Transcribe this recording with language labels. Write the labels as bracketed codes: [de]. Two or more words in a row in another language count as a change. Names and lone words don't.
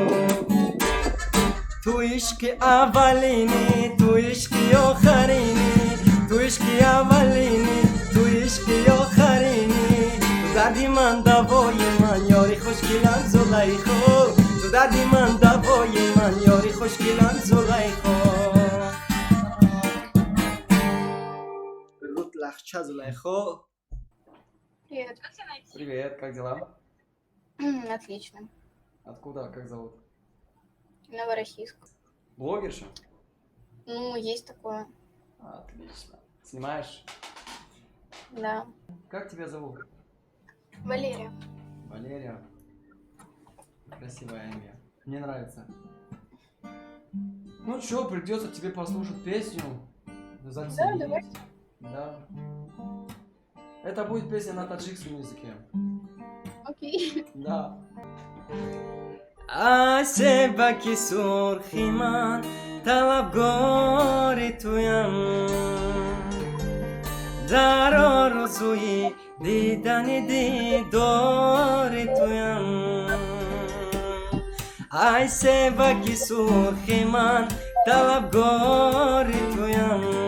[fa] تو عشق اولینی تو عشق آخرینی تو عشق اولینی تو عشق آخرینی تو دردی من دوای من یاری خوشگلم زلیخا تو دردی من دوای من یاری خوشگلم زلیخا Рут лахча Зулейхо. [ru] Привет. Привет, как дела? Отлично. Откуда, как зовут? Новороссийск. Блогерша? Ну, есть такое. Отлично. Снимаешь? Да. Как тебя зовут? Валерия. Валерия. Красивое имя. Мне нравится. Ну чё, придется тебе послушать песню. Заценить. Да, давай. Да. Это будет песня на таджикском языке. Окей. Да. [fa] عاشق کی سرخی من طلبگار تویم در آرزوی دیدن دیدار تویم عاشق کی سرخی من طلبگار تویم